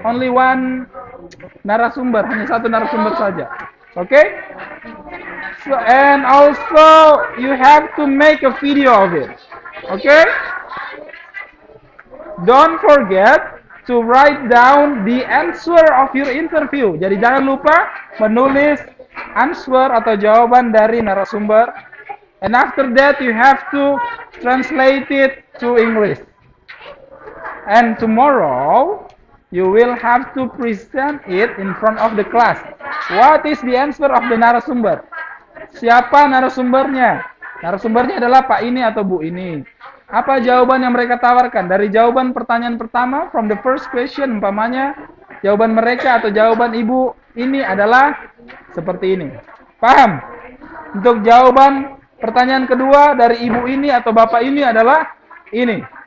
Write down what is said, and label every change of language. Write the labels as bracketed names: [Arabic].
[English] Only one [Indonesian] narasumber, hanya satu narasumber saja. Okay? [English] So, and also you have to make a video of it. Okay? Don't forget to write down the answer of your interview. [Indonesian] Jadi jangan lupa menulis answer atau jawaban dari narasumber. [English] And after that you have to translate it to English. And tomorrow you will have to present it in front of the class. What is the answer of the narasumber? [Indonesian] Siapa narasumbernya? Narasumbernya adalah Pak ini atau Bu ini. Apa jawaban yang mereka tawarkan? Dari jawaban pertanyaan pertama, [English] from the first question, [Indonesian] umpamanya, jawaban mereka atau jawaban Ibu ini adalah seperti ini. Paham? Untuk jawaban pertanyaan kedua dari Ibu ini atau Bapak ini adalah ini.